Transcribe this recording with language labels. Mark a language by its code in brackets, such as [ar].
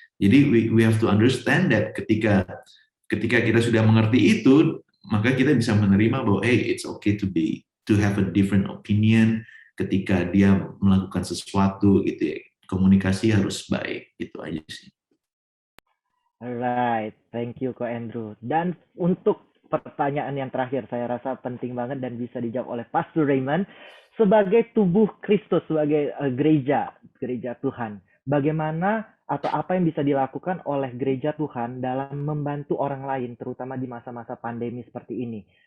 [id] Jadi [en] we have to understand that [id] ketika kita sudah mengerti itu, maka kita bisa menerima bahwa [en] hey, it's okay to have a different opinion [id] ketika dia melakukan sesuatu gitu ya. Komunikasi harus baik, gitu aja sih. [en] Alright, thank you Ko Andrew. [id] Dan untuk pertanyaan yang terakhir, saya rasa penting banget dan bisa dijawab oleh Pastor Raymond. Sebagai tubuh Kristus, sebagai gereja Tuhan, bagaimana atau apa yang bisa dilakukan oleh gereja Tuhan dalam membantu orang lain, terutama di masa-masa pandemi seperti ini?